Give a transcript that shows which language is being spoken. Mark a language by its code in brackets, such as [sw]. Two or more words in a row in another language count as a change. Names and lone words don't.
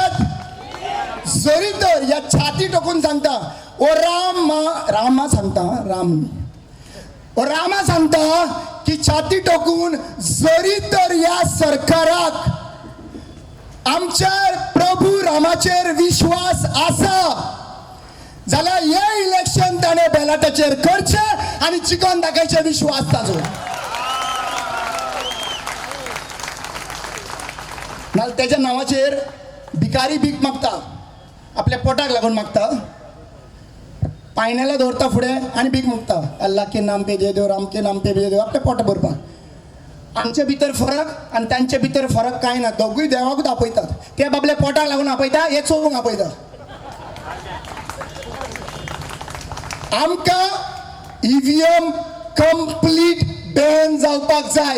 [kok] जरी तर या छाती टोकून सांगता ओ रामा सांगता रामा सांगता की छाती टोकून जरी तर या सरकाराक आमच्या प्रभू रामाचेर विश्वास आसा जाल्यार हे इलेक्शन ताणे बॅलेटाचेर करचे आणि चिकन दाखयचे विश्वास ताजो. नाल त्याच्या नावाचेर भिकारी भीक मागता, आपल्या पोटाक लागून मागता, पायण्याला दवरता फुडें आणि भीक मागता, [hi] अल्लाह के नाम पे दे दो, राम के नाम पे दे दो, [kok] आपल्या पोटां भरपाक. आमच्या भितर फरक आणि त्यांच्या भितर फरक काय ना, दोगूय देवाकूच आपयतात. ते बाबले पोटाक लागून आपयता, एक सोडूंक आपयता. आमकां [en] EVM complete ban [kok] जावपाक जाय.